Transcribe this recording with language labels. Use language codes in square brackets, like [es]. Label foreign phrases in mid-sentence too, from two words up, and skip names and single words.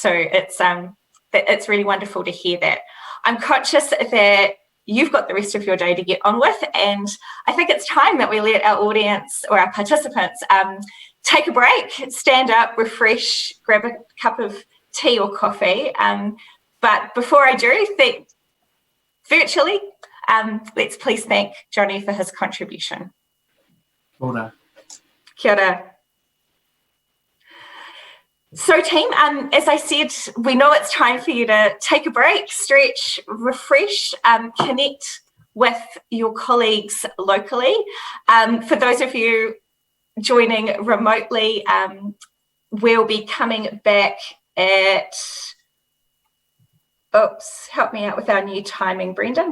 [en] So it's really wonderful to hear that. I'm conscious that you've got the rest of your day to get on with, and I think it's time that we let our audience or our participants take a break, stand up, refresh, grab a cup of tea or coffee. But before I do, virtually, let's please thank Johnny for his contribution. [mi] Kia ora. Kia ora. [en] So team, as I said, we know it's time for you to take a break, stretch, refresh, connect with your colleagues locally. For those of you joining remotely, we'll be coming back at, oops, help me out with our new timing, Brendan.